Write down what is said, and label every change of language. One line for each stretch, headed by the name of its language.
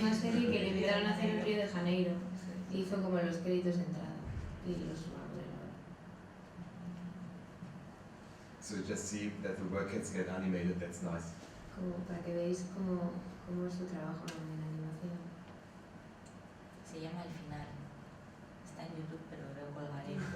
Spanish: Una serie que le invitaron a hacer en Río de Janeiro. Hizo como los créditos de entrada y los
English: So you just see that the work gets animated, that's nice.
Spanish: Como para que veáis cómo es su trabajo en animación. Se llama El Final. Está en YouTube, pero lo colgaré.